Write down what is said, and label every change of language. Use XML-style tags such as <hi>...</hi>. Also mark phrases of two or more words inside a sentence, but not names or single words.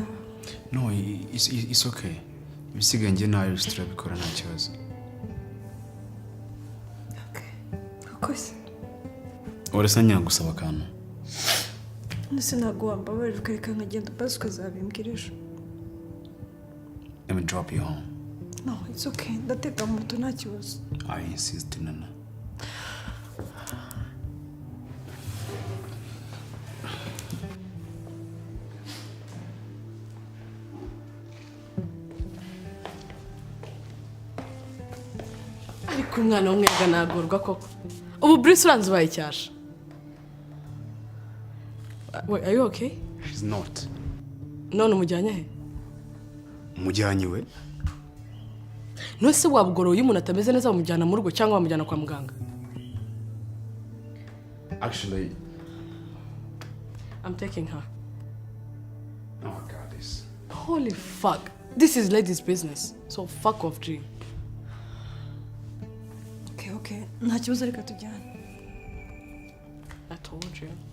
<en>No, it's okay.</en> <rw>Ibisigaye njye na Iris turabikora nta kibazo. Okay. Akoze. Urasa nyagusaba akantu. Nese ntabwo wambabarira ukareka nkagenda basi ukazabimbwira ejo.</rw> <en>Let me drop you home. No, it's okay.</en> <rw>Ndatega moto nta kibazo.</rw> <en>I insist, Nana.</en> <rw>ariko umwana w'umwega nagorwa koko ubu Bruce uranze ubaye icyasha.</rw> <en>Wait, are you okay? She's not.</en> <rw>None umujyanye he? Umujyanye we? Nose wabugoroye umuntu atameze neza bamujyana mu rugo cyangwa bamujyana kwa muganga?</rw> <en>Actually, I'm taking her. Oh my God, this. Holy fuck. This is ladies' business. So fuck off, G. Okay.</en> <rw>Nta kibazo reka tujyane.</rw> <en>I told you.</en>